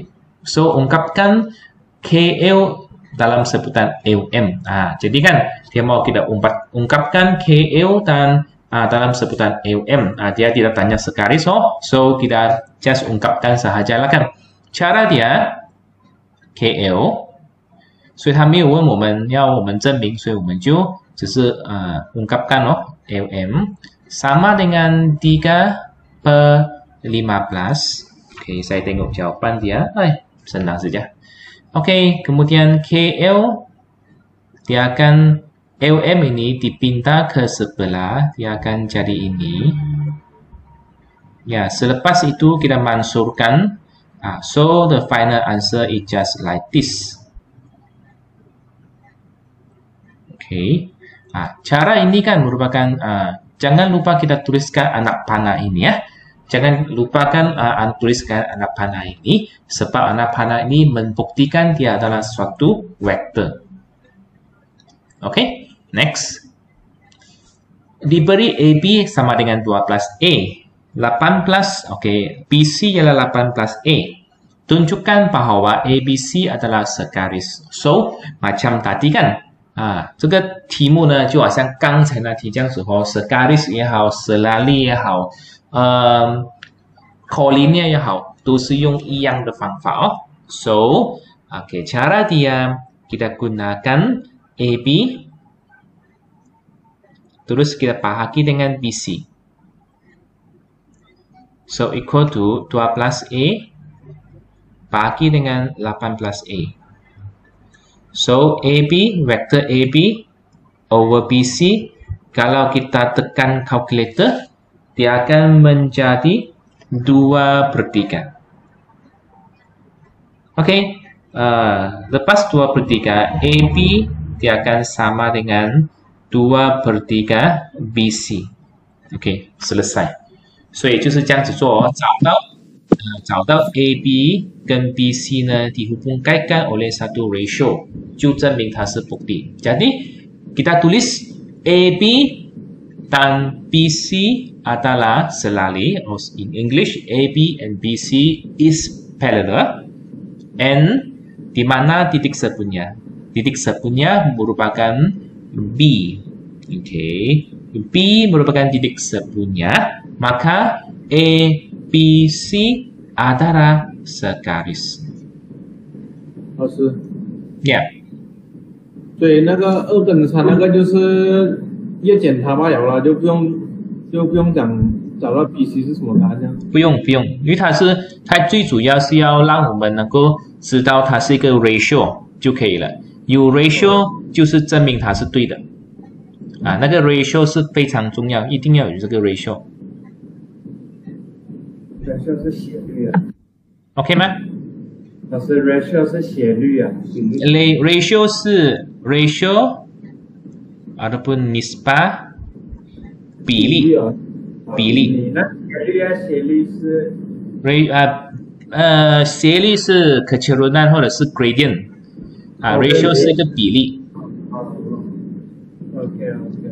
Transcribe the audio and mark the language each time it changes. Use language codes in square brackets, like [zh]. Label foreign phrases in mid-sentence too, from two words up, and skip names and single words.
[ms] So ungkapkan KL dalam sebutan LM. Jadi kan dia mau kita ungkapkan KL dan dalam sebutan LM. Dia tidak tanya segaris. So kita just ungkapkan sahajalah kan. Cara dia KL， [zh] 所以他没有问我们要我们证明，所以我们就只是 [ms] ungkapkan LM sama dengan 3 per 15. Oke, saya tengok jawaban dia. Senang saja. Oke, kemudian KL dia akan LM ini dipindah ke sebelah, dia akan jadi ini. Ya, selepas itu kita mansurkan. [en] So the final answer is just like this. [ms] Oke. Cara ini kan merupakan jangan lupa kita tuliskan anak panah ini ya. Jangan lupakan tuliskan anak panah ini sebab anak panah ini membuktikan dia adalah suatu vektor. Oke. Next, diberi AB sama dengan 12A, 18, oke, BC ialah 18A. Tunjukkan bahwa ABC adalah segaris. So, macam tadi kan, [zh] 这个题目呢，就好像刚才那题这样子 [ms] segaris [zh] 也好 selali 也好 collinear 也好 都是用一样的方法 [ms] So, oke, cara dia kita gunakan AB terus kita bahagi dengan BC. So, equal to 12A bahagi dengan 18A. So, AB, vektor AB over BC, kalau kita tekan calculator, dia akan menjadi 2/3. Oke, lepas 2/3, AB dia akan sama dengan 2/3 BC. OK， selesai。 [zh] 所以就是这样子做找到 AB 跟 BC 呢 [ms] dihubungkan oleh satu ratio， [zh] 就证明它是 bukti. [ms] Jadi kita tulis AB dan BC adalah selali. [en] In English, AB and BC is parallel. [ms] And di mana titik sepunya? Titik sepunya merupakan B. Okay. B merupakan titik sepunya, maka ABC adalah segaris. [zh] 老师 Yeah. 对，那个2跟3那个就是越简它罢了啦，就不用找到 BC 是什么答案这样。不用，因为它最主要是要让我们能够知道它是一个 ratio 就可以了。有 ratio 就是证明它是对的。那个 ratio 是非常重要，一定要有这个 ratio。 ratio 是斜率啊。 OK 吗？老师 ratio 是斜率啊。 ratio 是 ratio [ms] ataupun nisbah [zh] 比例啊，比例你那斜率是斜率是 keturunan 或者是 gradient ratio 是一个比例。 OK，